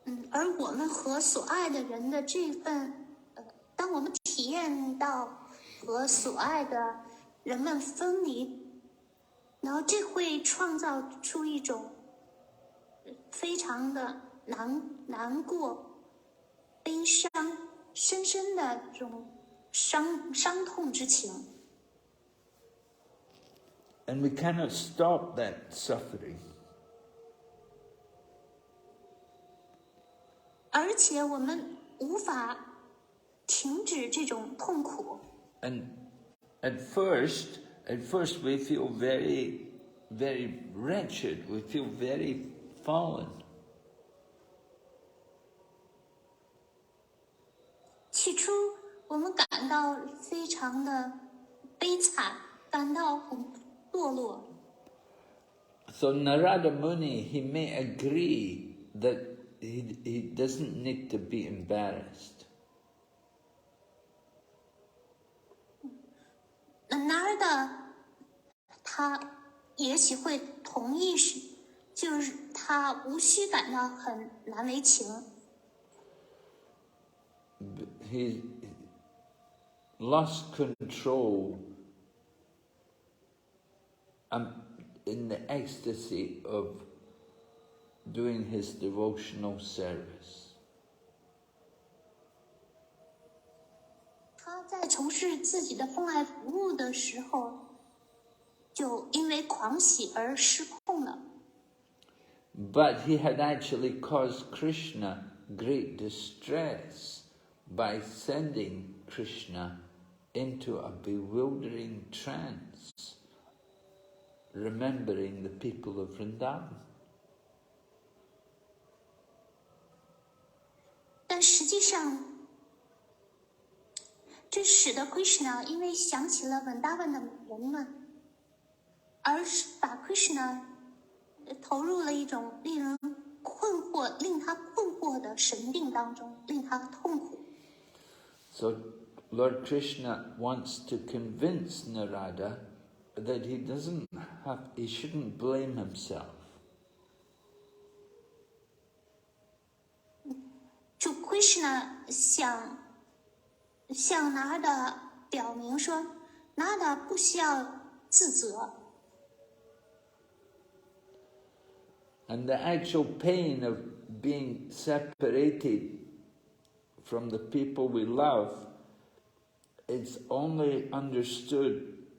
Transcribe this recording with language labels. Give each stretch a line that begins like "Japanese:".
Chinese: 而我们和所爱的人的这份，当我们体验到和所爱的人们分离，然后这会创造出一种非常的难过、悲伤、深深的这种伤痛之情。
English: And we cannot stop that suffering.
Chinese: 而且我们无法停止这种痛苦。
English: And at first we feel very, very wretched. We feel very fallen.
Chinese: 起初我们感到非常的悲惨，感到很堕落。
English: So Narada Muni, he may agree that he doesn't need to be embarrassed.
Chinese: Narada 他也许会同意就是他无需感到很难为情。
English: He lost control in the ecstasy of doing his devotional service.
Chinese: 他在从事自己的奉爱服务的时候，就因为狂喜而失控了。
English: But he had actually caused Krishna great distress by sending Krishna into a bewildering trance, remembering the people of Vrindavan.
Chinese: 但实际上，这使得 Krishna 因为想起了稳达文的人们，而把 Krishna 投入了一种令他困惑的神定当中，令他痛苦。
English: So Lord Krishna wants to convince Narada that he shouldn't blame himself.
Chinese: 主 Krishna 想向拿达表明说，拿达不需要自责。
English: And the actual pain of being separated from the people we love is only understood